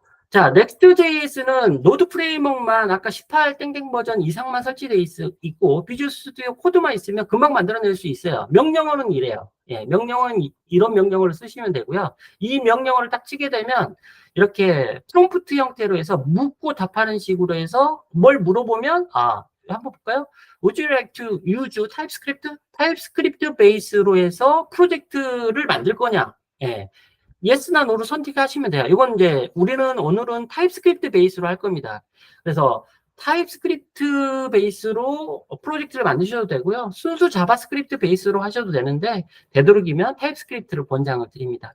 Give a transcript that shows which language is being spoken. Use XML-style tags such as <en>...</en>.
<ko>자, Next.js는 노드 프레임워크만 아까 18 땡땡 버전 이상만 설치되어 있고 비주얼 스튜디오 코드만 있으면 금방 만들어낼 수 있어요. 명령어는 이래요. 예, 명령어는 이런 명령어를 쓰시면 되고요. 이 명령어를 딱 치게 되면 이렇게 프롬프트 형태로 해서 묻고 답하는 식으로 해서 뭘 물어보면 한번 볼까요?</ko> <en>Would you like to use TypeScript?</en> <ko>TypeScript 베이스로 해서 프로젝트를 만들 거냐? 예. 예스나 노를 선택하시면 돼요. 이건 이제 우리는 오늘은 타입스크립트 베이스로 할 겁니다. 그래서 타입스크립트 베이스로 프로젝트를 만드셔도 되고요. 순수 자바스크립트 베이스로 하셔도 되는데 되도록이면 타입스크립트를 권장을 드립니다.</ko>